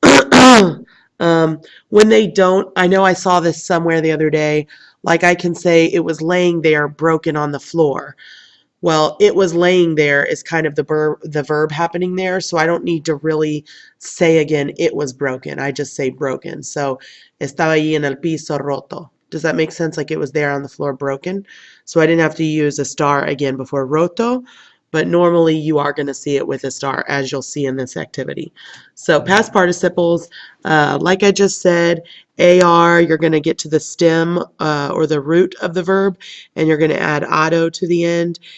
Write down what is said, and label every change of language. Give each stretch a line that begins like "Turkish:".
English: When they don't, I know I saw this somewhere the other day, like I can say it was laying there broken on the floor. Well, it was laying there is kind of the verb happening there, so I don't need to really say again it was broken. I just say broken.
Spanish: So, estaba allí en el piso roto.
English: Does that make sense? Like it was there on the floor broken. So I didn't have to use a star again before roto, but normally you are going to see it with a star, as you'll see in this activity. So past participles, like I just said, AR, you're going to get to the stem or the root of the verb, and you're going to add ado to the end.